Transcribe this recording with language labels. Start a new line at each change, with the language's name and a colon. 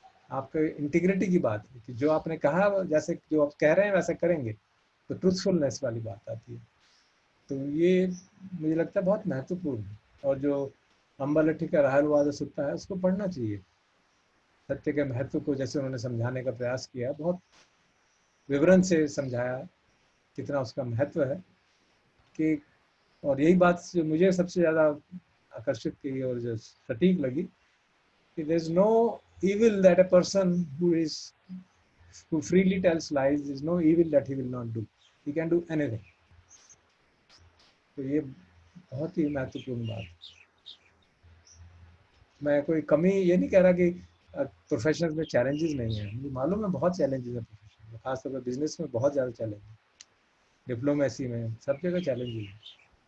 Hindi: आपके इंटीग्रिटी की बात है कि जो आपने कहा जैसे जो आप कह रहे हैं वैसा करेंगे, तो ट्रुथफुलनेस वाली बात आती है। तो ये मुझे लगता है बहुत महत्वपूर्ण है। और जो अम्बालट्टी का राहलवाद सुत्ता है उसको पढ़ना चाहिए। सत्य के महत्व को जैसे उन्होंने समझाने का प्रयास किया, बहुत विवरण से समझाया कितना उसका महत्व है। कि और यही बात जो मुझे सबसे ज़्यादा आकर्षित की और जो सटीक लगी कि
English: there is no evil that a person who freely tells lies, there is no evil that he will not do. He can do anything.
Hindi: तो ये बहुत ही महत्वपूर्ण बात है। मैं कोई कमी ये नहीं कह रहा कि प्रोफेशन में चैलेंजेस नहीं है, मुझे मालूम है बहुत चैलेंजेस है प्रोफेशन में, खासतौर पर बिजनेस में बहुत ज़्यादा चैलेंज है, डिप्लोमेसी में, सब जगह चैलेंजेस है।